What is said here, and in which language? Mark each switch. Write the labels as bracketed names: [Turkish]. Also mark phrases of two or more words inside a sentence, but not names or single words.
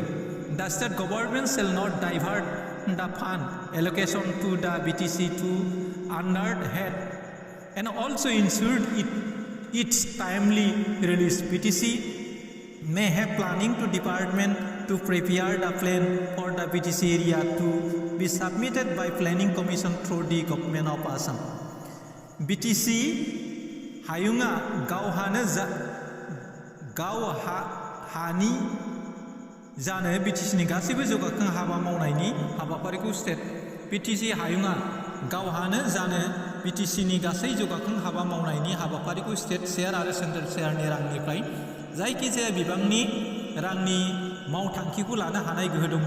[English] The state government shall not divert the fund allocation to the BTC to another head and also ensure its timely release. BTC may have planning to department to prepare the plan for the BTC area to be submitted by Planning Commission through the Government of Assam. [Bodo] BTC हायुङा गावहानि जानो BTCनि गासैबो जौगाखां हाबा मावनायनि हाबाफारिखौ स्टेट BTC हायुङा गावहानो जानो BTCनि गासै जौगाखां हाबा मावनायनि हाबाफारिखौ [English] state share [Bodo] आरो [English] central share [Bodo] रांनिफ्राय जायखिजाया बिबांनि रांनि मावथांखिखौ लानो हानाय गोहो दंमोन।